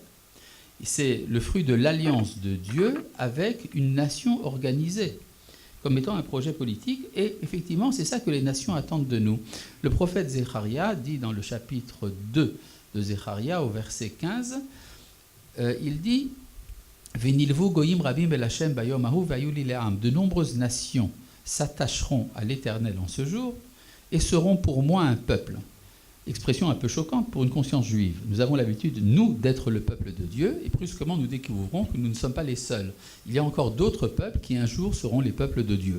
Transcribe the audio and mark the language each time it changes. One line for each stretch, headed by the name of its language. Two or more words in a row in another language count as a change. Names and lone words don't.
French: C'est le fruit de l'alliance de Dieu avec une nation organisée, comme étant un projet politique, et effectivement, c'est ça que les nations attendent de nous. Le prophète Zecharia dit dans le chapitre 2 de Zecharia, au verset 15, il dit «
Hebrew: ונלוו גוים רבים אל השם ביום ההוא והיו לי לעם
French: » de nombreuses nations s'attacheront à l'Éternel en ce jour et seront pour moi un peuple. Expression un peu choquante pour une conscience juive. Nous avons l'habitude, nous, d'être le peuple de Dieu, et brusquement nous découvrons que nous ne sommes pas les seuls. Il y a encore d'autres peuples qui un jour seront les peuples de Dieu.